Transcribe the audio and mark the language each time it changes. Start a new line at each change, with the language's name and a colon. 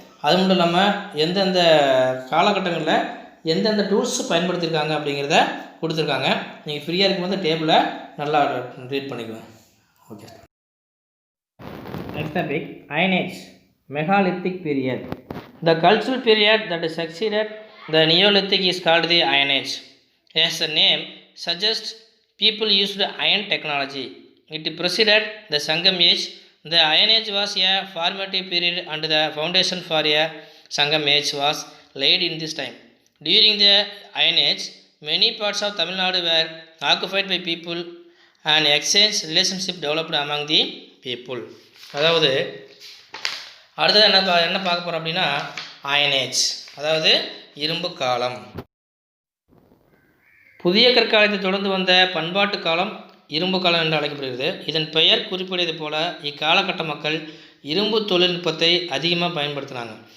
Tamil: அது மட்டும் இல்லாமல் எந்தெந்த காலகட்டங்களில் எந்தெந்த டூல்ஸ் பயன்படுத்தியிருக்காங்க அப்படிங்கிறத கொடுத்துருக்காங்க. நீங்கள் ஃப்ரீயாக இருக்கும்போது டேபிளை நல்லா ரீட் பண்ணிக்குவேன். Okay.
English: Next topic iron age megalithic period. The cultural period that succeeded the Neolithic is called the Iron Age. As the name suggests, people used iron technology. It preceded the Sangam Age. The Iron Age was a formative period and the foundation for a Sangam Age was laid in this time. During the Iron Age, many parts of Tamil Nadu were occupied by people and exchange relationship developed among the people.
Tamil: அதாவது அடுத்தது என்ன பார்க்க போகிறோம் அப்படின்னா iron age, அதாவது இரும்பு காலம். புதிய கற்காலத்தை தொடர்ந்து வந்த பண்பாட்டு காலம் இரும்பு காலம் என்று அழைக்கப்படுகிறது. இதன் பெயர் குறிப்பிடுவது போல இக்காலகட்ட மக்கள் இரும்பு தொழில்நுட்பத்தை அதிகமாக பயன்படுத்தினாங்க.